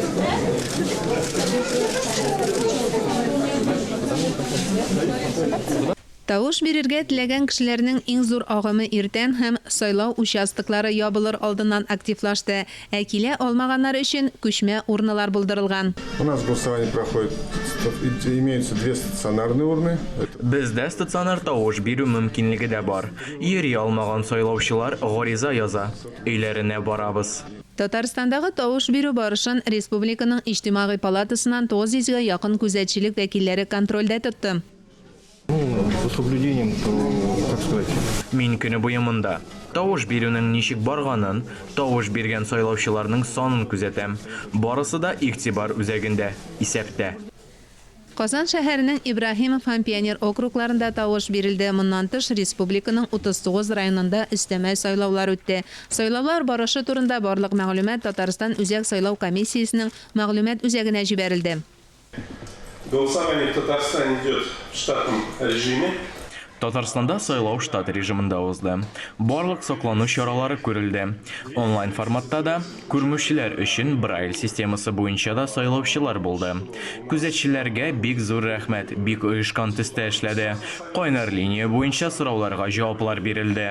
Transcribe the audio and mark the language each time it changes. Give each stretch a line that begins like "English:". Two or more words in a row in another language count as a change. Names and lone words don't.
Tatar: Тавыш бирергә теләгән кешеләрнең иң зур агымы иртән һәм сайлау участоклары ябылыр алдыннан активлашты. Ә килә алмаганнар өчен күчмә урыннар булдырылган.
Russian: У нас голосование проходит, имеются 2 стационарные урны.
Tatar: Бездә стационар тавыш бирү мөмкинлеге дә бар. Йөри алмаган сайлаучылар гариза яза. Өйләренә барабыз. Татарстандагы тавыш бирү барышын республиканың иҗтимагый палатасыннан 900-гә якын күзәтчелек вәкилләре контрольдә тотты.
Russian: С соблюдением, как сказать.
Tatar: Мин көне буе монда. Тавыш бирүнең ничек барганын, тавыш биргән сайлаучыларның санын күзәтәм. Барысы да игътибар үзәгендә, исәптә. Казан шәһәренең Ибраһимов һәм Пионер округларында тавыш бирелде. Моннан тыш республиканың 39 районында өстәмә сайлаулар үтте. Сайлаулар барышы турында барлык мәгълүмат Татарстан үзәк сайлау комиссиясенең мәгълүмат үзәгенә җибәрелде.
Russian: Голосование в Татарстане идет в штатном режиме.
Tatar: Татарстанда сайлау штат режимында узды. Барлык саклану чаралары күрелде. Онлайн форматта да күрмүчеләр өчен Брайль системасы буенча да сайлаучылар булды. Күзәтчеләргә бик зур рәхмәт, бик оешкан төстә эшләде. Кайнар линия буенча сорауларга җаваплар бирелде.